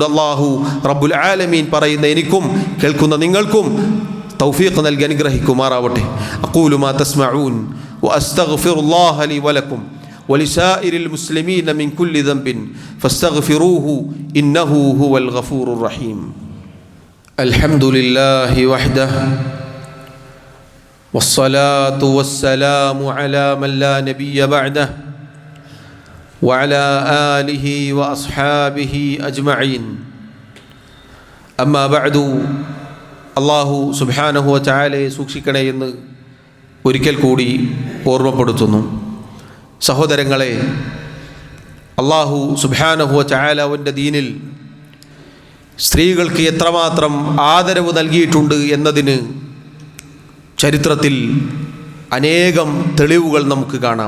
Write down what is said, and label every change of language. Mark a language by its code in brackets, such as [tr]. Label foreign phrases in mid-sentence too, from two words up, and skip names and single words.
[ar] الله رب العالمين [ml] പറയുന്ന എനിക്കും കേൾക്കുന്ന നിങ്ങൾക്കും തൗഫീഖ് നൽകി അനുഗ്രഹിക്കുമാറാവട്ടെ. [ar] أقول ما تسمعون وأستغفر الله لي ولكم ولسائر المسلمين من كل ذنب فاستغفروه إنه هو الغفور الرحيم. الحمد لله وحده والصلاة والسلام على من لا نبي بعده وعلى آله وأصحابه أجمعين. أما بعد, الله سبحانه وتعالى [ml] സൂക്ഷിക്കണേ എന്ന് ഒരിക്കൽ കൂടി ഓർമ്മപ്പെടുത്തുന്നു. സഹോദരങ്ങളെ, [ar] الله سبحانه وتعالى [ml] അവൻ്റെ ദീനിൽ സ്ത്രീകൾക്ക് എത്രമാത്രം ആദരവ് നൽകിയിട്ടുണ്ട് എന്നതിന് ചരിത്രത്തിൽ അനേകം തെളിവുകൾ നമുക്ക് കാണാം.